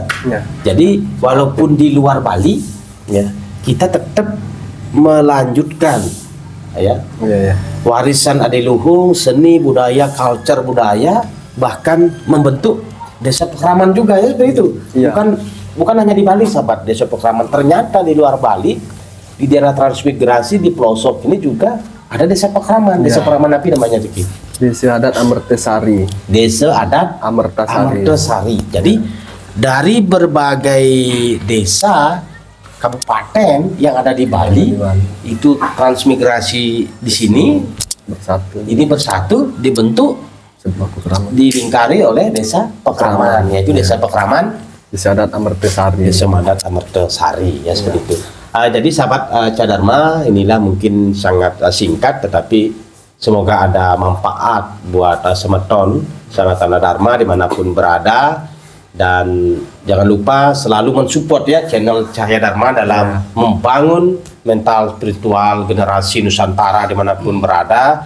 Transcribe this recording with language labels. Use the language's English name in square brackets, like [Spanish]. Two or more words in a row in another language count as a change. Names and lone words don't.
[Indonesian] Jadi walaupun di luar Bali ya, kita tetap melanjutkan ya, warisan adiluhung, seni budaya, culture budaya, bahkan membentuk desa pekraman juga ya, seperti itu. Bukan hanya di Bali sahabat, desa pekraman ternyata di luar Bali, di daerah transmigrasi di pelosok ini juga ada desa pekraman. Desa pekraman apa namanya Diki? Desa adat Amertasari. Desa adat Amertasari. Jadi dari berbagai desa kabupaten yang ada di Bali, itu transmigrasi di sini bersatu dibentuk dilingkari oleh desa pekraman, yaitu desa pekraman Desa adat Amertasari. Desa adat Amertasari ya, seperti itu. Jadi sahabat Cadharma, inilah mungkin sangat singkat tetapi semoga ada manfaat buat semeton sangat Tanah Dharma dimanapun berada. Dan jangan lupa selalu mensupport ya channel Cahaya Dharma dalam membangun mental spiritual generasi Nusantara dimanapun berada.